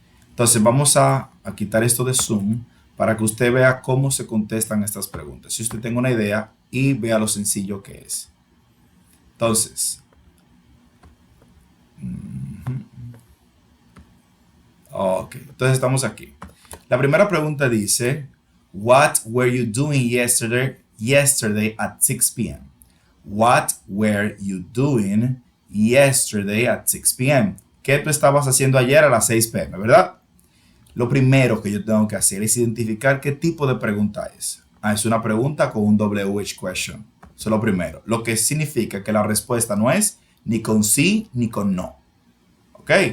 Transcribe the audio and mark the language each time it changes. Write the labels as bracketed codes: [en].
[es] Entonces vamos a quitar esto de Zoom para que usted vea cómo se contestan estas preguntas. Si usted tenga una idea y vea lo sencillo que es. Entonces, ok, entonces estamos aquí. La primera pregunta dice, [en] what were you doing yesterday at 6 p.m.? What were you doing yesterday at 6 p.m.? [es] ¿Qué tú estabas haciendo ayer a las 6 p.m., verdad? Lo primero que yo tengo que hacer es identificar qué tipo de pregunta es. Es una pregunta con un WH question. Eso es lo primero. Lo que significa que la respuesta no es ni con sí ni con no. ¿Ok?